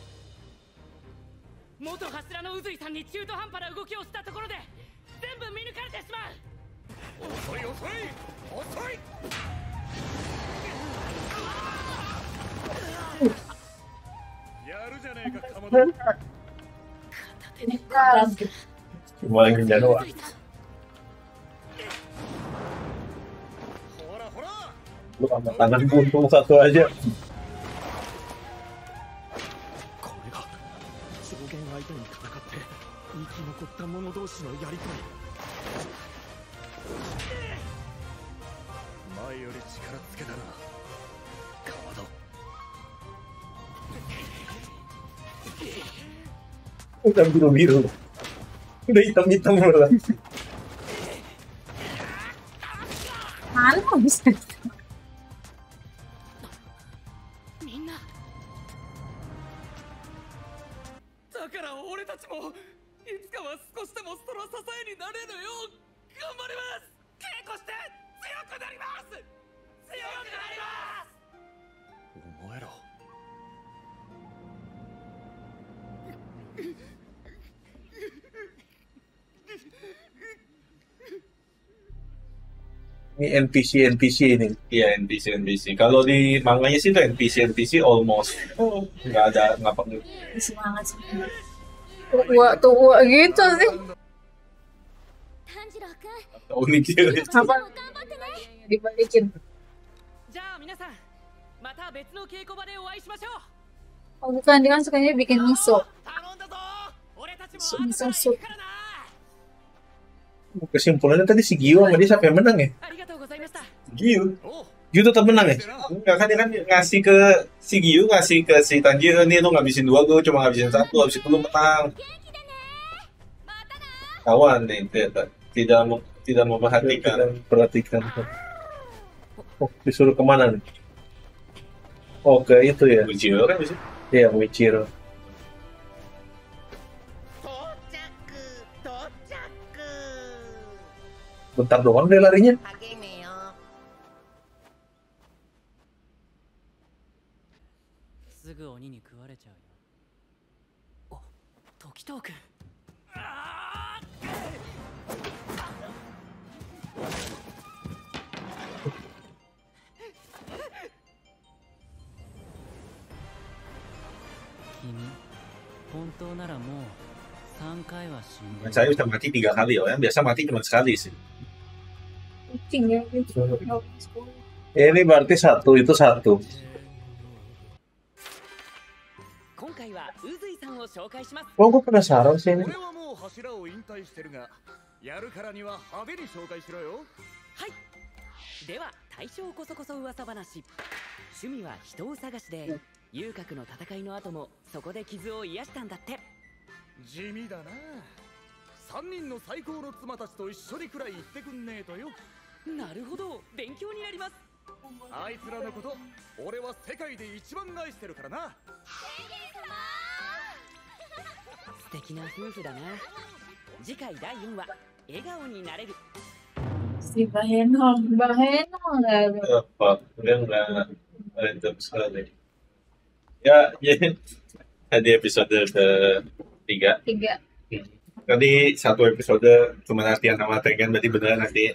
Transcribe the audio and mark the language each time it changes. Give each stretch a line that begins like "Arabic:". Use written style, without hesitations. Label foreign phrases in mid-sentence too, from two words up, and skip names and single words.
Japanese: 元柱の宇髄さんに中途半端な動きをしたところで全部見抜かれてしまう。遅い遅い遅い。やるじゃねえかかまど。
Indonesian: Cuma yang kejar doang.
Japanese: ほらほら。
Indonesian: Lu sama tangan buntung satu aja.
Japanese: これが上限相手に戦って生き残った者同士のやりとり。前より力つけたな、かまど。
Indonesian: Udah biru-biru. Udah hitam-hitam malah. Mana bisa?
Japanese: みんなだから俺たちもいつかは少しでもその支えになれるよう頑張ります。稽古して強くなります。強くなります。お前ら
Indonesian: Ini NPC ini. Iya NPC. Kalau di manganya sih tuh NPC almost nggak ada ngapa. Semangat sih. Tua gitu sih.
Japanese: 炭治郎くん
Indonesian: Unik sih. Apa
Japanese: 頑張ってね。
Indonesian: dibalikin?
Japanese: じゃあ皆さんまた別の稽古場でお会いしましょう。
Indonesian: Oh bukan, dia kan sukanya bikin miso.
Japanese: 頼んだぞ。俺たちも
Indonesian: Miso
Japanese: 後から
Indonesian: soup.
Japanese: 行くからな。
Indonesian: Kesimpulannya tadi si Gio sama dia siapa yang menang ya?
Japanese: ありがとうございました。
Indonesian: Giyu.
Japanese: おう
Indonesian: Gio tetap menang ya?
Japanese: してな。
Indonesian: Enggak kan dia kan ngasih ke si Giyu ngasih ke si Tanjiro nih lu ngabisin 2 gue cuma ngabisin 1 habis itu lu menang.
Japanese: 元気でね。またな。
Indonesian: Kawan nih tidak memperhatikan. Perhatikan. Oh, disuruh kemana nih? Oh, ke itu ya? Ujiro kan bisa. Iya, Michiro.
Japanese: 到着
Indonesian: Bentar doang deh larinya.
Japanese: 励めよ。すぐ鬼に食われちゃうよ。お、時藤君。あ君、本当ならもう3回は死んでる。
Indonesian: Saya udah mati 3 kali ya, yang biasa mati cuma sekali sih. Kucing ya gitu. Ini berarti 1, itu 1.
Japanese: 今回は宇髄さんを紹介します。
Indonesian: Oh, gue penasaran sih ini.
Japanese: 俺はもう柱を引退してるが、やるからには派手に紹介しろよ。はい。では大将こそこそ噂話。趣味は人を探しで、遊郭の戦いの後もそこで傷を癒したんだって。地味だな。3人の最高の妻たちと一緒にくらい言ってくんねえとよ。なるほど、勉強になります。あいつらのこと、俺は世界で一番愛してるからな。素敵な夫婦だな。次回第4話、笑顔になれる。
Indonesian: Si Bahenol nggak ada. Apa? Udah nggak random sekali. Ya, jadi di episode ke-3 3. tadi 1 episode cuma latihan sama Tengen, berarti beneran nanti